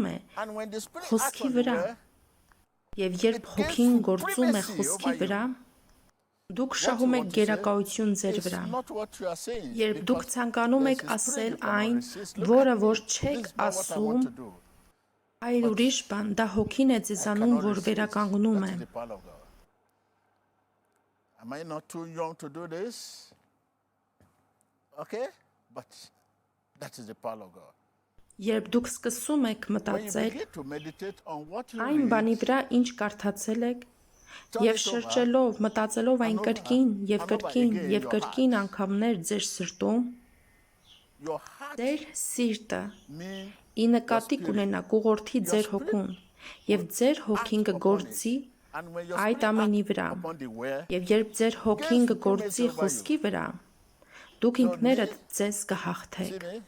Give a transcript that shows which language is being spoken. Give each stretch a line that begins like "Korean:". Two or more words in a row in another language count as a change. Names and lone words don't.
Armenian: է խոսքի վրա, և երբ հոգին գործում է խոսքի վրա, դուք շահում եք գերակայություն ձեր վրա։ Երբ դուք ցանկանում եք ասել այն, որը որ չեք ասում, այլ ուրիշ բան, դա հոգին է ձեզանում, որ վերականգնում է։
English: Am I not too young to do this? Okay, but that is the power of God.
Armenian: Երբ դուք սկսում եք մտածել այն բանի վրա, ինչ կարդացել եք, և շրջելով, մտածելով այն կրկին անգամներ ձեր սրտում, ձեր սիրտը ի նկատի կունենա կուղորդի ձեր հոգուն, և ձեր հոգին կգործի այդ ամենի վրա, և երբ ձեր հոգին կգործի խոսքի վրա, դուք ինքներդ ձեզ կհաղթեք։